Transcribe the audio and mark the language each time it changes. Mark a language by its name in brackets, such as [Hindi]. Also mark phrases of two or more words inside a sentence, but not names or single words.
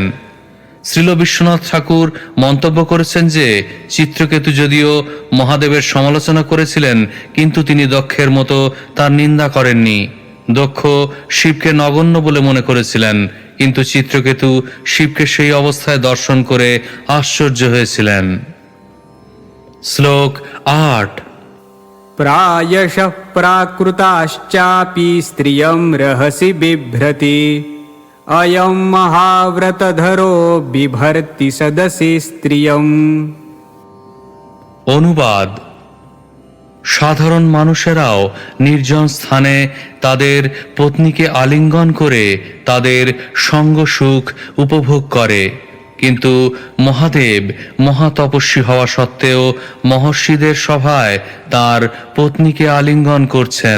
[Bangla] শ্রীল বিশ্বনাথ ঠাকুর মন্তব্য করেছেন যে চিত্রকেতু যদিও মহাদেবের সমালোচনা করেছিলেন, কিন্তু তিনি দক্ষের মতো তার নিন্দা করেননি। দক্ষ শিবকে নগণ্য বলে মনে করেছিলেন, কিন্তু চিত্রকেতু শিবকে সেই অবস্থায় দর্শন করে আশ্চর্য হয়েছিলেন। শ্লোক 8। [Sanskrit] प्रायशः प्राकृताश्चापि स्त्रियं रहसि बिभ्रति अयं महाव्रतधरो बिभर्ति सदसि स्त्रियम्। [Bangla] অনুবাদ: সাধারণ মানুষেরাও নির্জন স্থানে তাদের পত্নীকে আলিঙ্গন করে তাদের সঙ্গ সুখ উপভোগ করে, কিন্তু মহাদেব মহাতপস্বী হওয়া সত্ত্বেও মহর্ষিদের সভায় তার পত্নীকে আলিঙ্গন করছেন।